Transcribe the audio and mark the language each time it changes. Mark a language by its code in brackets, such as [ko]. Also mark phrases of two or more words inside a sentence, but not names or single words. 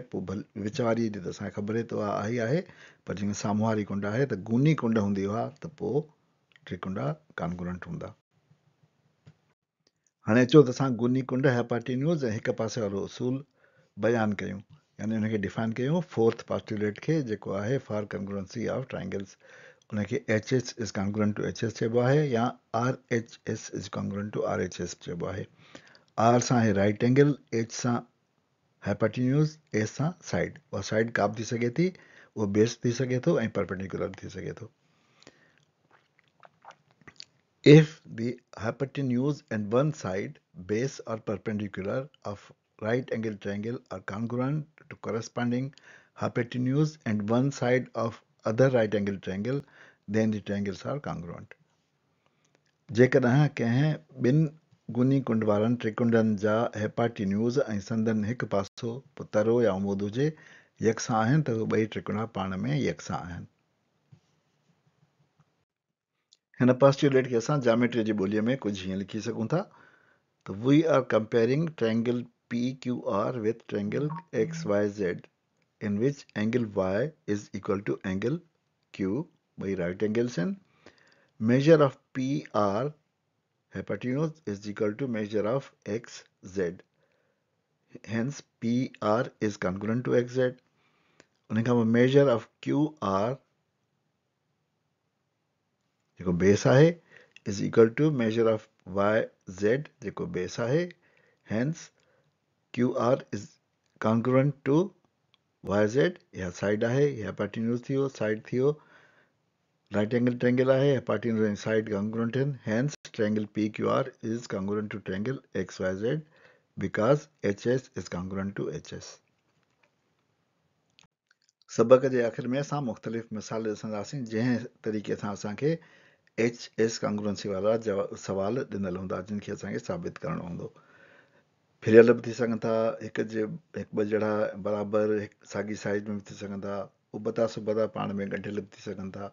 [sd] पोइ भले विच वारी जी त असांखे ख़बर आहे त उहा आहे, पर जेकॾहिं साम्हूं वारी कुंड आहे त गुनी कुंड हूंदी आहे त पोइ त्रिकोण कॉन्ग्रुएंट हूंदा। हाणे अचो त असां गुनी कुंड, हेपाटीन्यूज़ ऐं हिक पासे वारो उसूल बयानु कयूं, यानी हुनखे डिफाइन कयूं [en] fourth postulate [sd] खे, जेको आहे [en] for congruency of triangles. [sd] उनखे [en] H H is congruent to H S [sd] चइबो आहे, या [en] R H S is congruent to R H S [sd] चइबो आहे। आर सां आहे [en] right angle, [sd] एच सां हेपाटीन्यूज़, एस सां साइड। उहा साइड का बि थी सघे थी, उहो बेस थी सघे थो ऐं परपेंडिकुलर थी सघे थो। [en] If the hypotenuse and one side, base or perpendicular of right angle triangle are congruent to corresponding hypotenuse and one side of other right angle triangle, then the triangles are congruent. [sd] जेकॾहिं कंहिं ॿिनि गुनी कुंड वारनि त्रिकुंडनि जा हेपाटीन्यूज़ ऐं संदन हिकु पासो तरो या उमूद हुजे यकसां आहिनि, त उहे ॿई त्रिकोण पाण में यकसां आहिनि। हिन पोस्टुलेट खे असां ज्योमेट्री जी ॿोलीअ में कुझु हीअं लिखी सघूं था त [en] we are comparing triangle PQR with triangle XYZ in which angle Y is equal to angle Q by right angles, and measure of PR hypotenuse is equal to measure of XZ. Hence PR is congruent to XZ. उनखां measure of QR [sd] जेको बेस आहे [en] is equal to measure of YZ [sd] जेको बेस आहे. [en] Hence QR is congruent to YZ. [sd] यह साइड आहे, यह हाइपोटेन्यूज थियो, साइड थियो. [en] right angle triangle [sd] आहे, [en] hypotenuse and side congruent [sd] आहिनि. [en] Hence triangle PQR is congruent to triangle XYZ because HS is congruent to HS. [sd] सबक जे आख़िर में असां मुख़्तलिफ़ मिसाल ॾिसंदासीं जंहिं तरीक़े सां असांखे [en] HS congruency [sd] वारा सवाल ॾिनल हूंदा जिनखे असांखे साबित करणो हूंदो. फिरियल बि थी सघनि था, हिकु ॿ जहिड़ा बराबरि साॻी साइज़ में बि थी सघनि था, उबता सुबता पाण में ॻंढियल बि थी सघनि था.